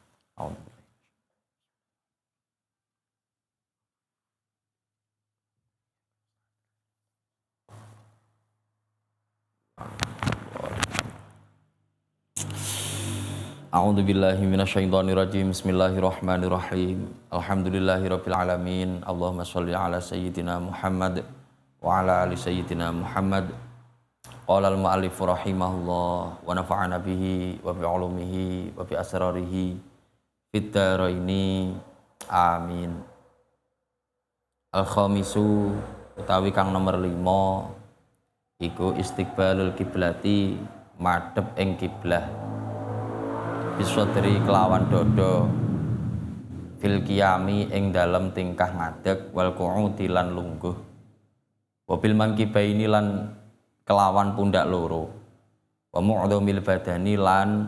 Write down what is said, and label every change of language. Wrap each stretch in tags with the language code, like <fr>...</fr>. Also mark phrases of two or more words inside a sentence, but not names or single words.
<ar>أعوذ بالله من الشيطان الرجيم. بسم الله الرحمن الرحيم. الحمد لله رب العالمين. اللهم صل على سيدنا محمد وعلى آل سيدنا محمد. قال المؤلف رحمه الله ونفعنا به وبعلومه وبأسراره في الدارين. Amin.</ar> <jv>Al-khamisu utawi kang nomor 5 iku</jv> <ar>استقبال القبلة,</ar> <jv>madhep ing kiblah. Bisodri kelawan dodo,</jv> <ar>في القيام</ar> <jv>ing dalem tingkah ngadeg,</jv> <ar>والقعود</ar> <jv>lan lungguh,</jv> <ar>وبالمنكبين</ar> <jv>lan kelawan pundak loro,</jv> <ar>ومعظم البدن</ar> <jv>lan</jv>